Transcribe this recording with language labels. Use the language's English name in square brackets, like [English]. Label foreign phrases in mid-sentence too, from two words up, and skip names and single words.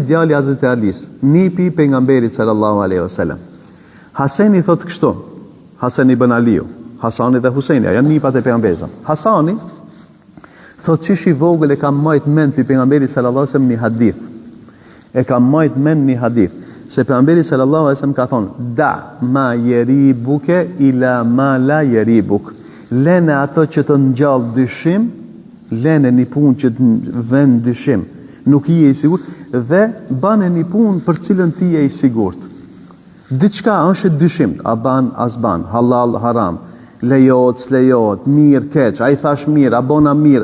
[Albanian] Djali I Hazreti Alis, nipi I pejgamberit [Arabic] صلى الله عليه وسلم. [Albanian] Haseni thot kështu, Hasan ibn Aliu, Hasani dhe Husaini, janë nipat e pejgamberit. Hasani Thot qish i vogël e kam majt mend për pejgamberit [Arabic] صلى الله عليه وسلم [Albanian] një hadith. E kam majt mend një hadith. Se pejgamberi [Arabic] صلى الله عليه وسلم [Albanian] ka thonë: [Arabic] "دع ما يريبك إلى ما لا يريبك." [Albanian] Lene ato që të ngjall dyshim, lene një punë që të vend dyshim, nuk i je i sigurt, dhe bane një punë për cilën ti je i sigurt. Diçka është dyshim, a ban, as ban, halal, haram, lejohet, s'lejohet, mirë, keq, a i thash mirë, a bona mirë.